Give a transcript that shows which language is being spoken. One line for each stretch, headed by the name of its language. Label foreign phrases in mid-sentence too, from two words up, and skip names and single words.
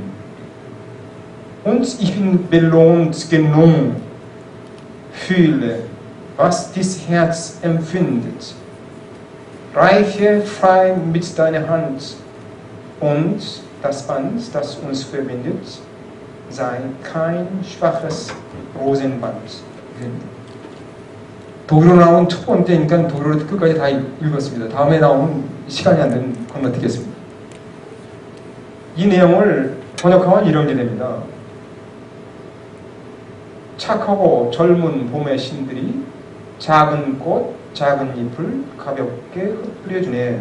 German: Und ich bin belohnt genug, fühle, was dies Herz empfindet. Reiche frei mit deiner Hand und das Band, das uns verbindet, sei kein schwaches Rosenband.
Korean: 독일어 나온 첫 번째니까 독일어로 끝까지 다 읽었습니다. 다음에 나오면 시간이 안 되면 건너뛰겠습니다. 이 내용을 번역하면 이런 게 됩니다. 착하고 젊은 봄의 신들이 작은 꽃, 작은 잎을 가볍게 흩뿌려주네.